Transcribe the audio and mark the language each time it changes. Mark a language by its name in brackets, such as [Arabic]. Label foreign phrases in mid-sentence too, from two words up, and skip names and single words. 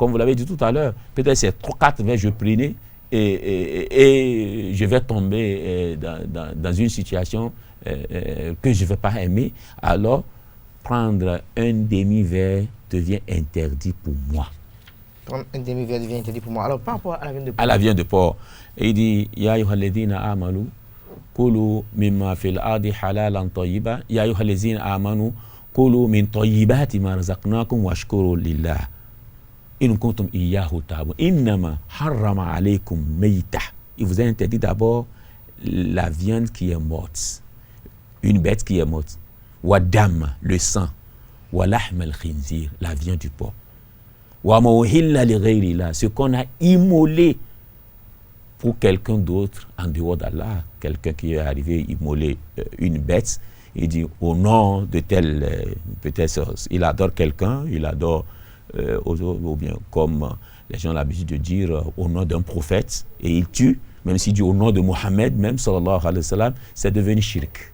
[French] Comme vous l'avez dit tout à l'heure, peut-être c'est 3-4 verres je prenais et je vais tomber dans une situation que je ne vais pas aimer. Alors, prendre un demi-verre devient interdit pour moi. Un demi-verre devient interdit pour moi. Alors, par rapport à la viande de porc. À la viande de porc. Et il dit, [Arabic] يا أيها الذين آمنوا كلوا مما في الأرض حلالا طيبا. يا أيها الذين آمنوا كلوا من طيبات ما رزقناكم واشكروا لله. إن كنتم إياه تعبدون. إنما حرم عليكم الميتة. [French] Il vous a interdit d'abord la viande qui est morte. Une bête qui est morte. [Arabic] والدم, [French] le sang, [Arabic] ولحم الخنزير, [French] la viande du porc, [Arabic] وما أهل لغير الله, [French] ce qu'on a immolé pour quelqu'un d'autre en dehors d'Allah, quelqu'un qui est arrivé immoler une bête, il dit au nom de tel, peut-être il adore quelqu'un, il adore, ou bien comme les gens ont l'habitude de dire au nom d'un prophète, et il tue, même s'il dit au nom de Mohammed, même [Arabic] صلى الله عليه وسلم, [French] c'est devenu shirk.